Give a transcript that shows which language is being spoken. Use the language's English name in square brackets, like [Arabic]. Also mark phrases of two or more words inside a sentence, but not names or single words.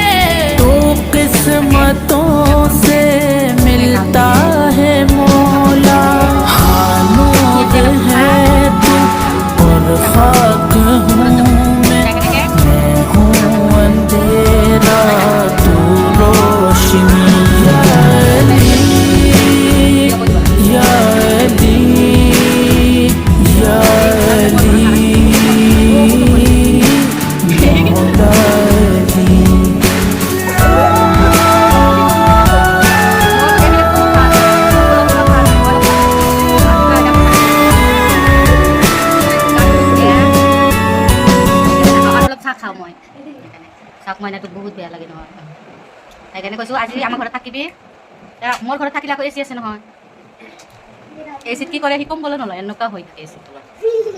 [Hindi] तो किस्मतों से मिलता है मौला हाँ नूर है तू और खाक हूँ मैं हूँ अंधेरा तू रोशनी या अली या अली या अली मौला अली [Assamese] খাওঁ মই চাওক মই এনেকৈ বহুত বেয়া লাগে নহয় সেইকাৰণে কৈছোঁ আজি আমাৰ ঘৰত থাকিবি মোৰ ঘৰত থাকিলে আকৌ এ চি আছে নহয় এ চিত কি কৰে শিকম গ'লে নলয় এনেকুৱা হৈ থাকে এ চিত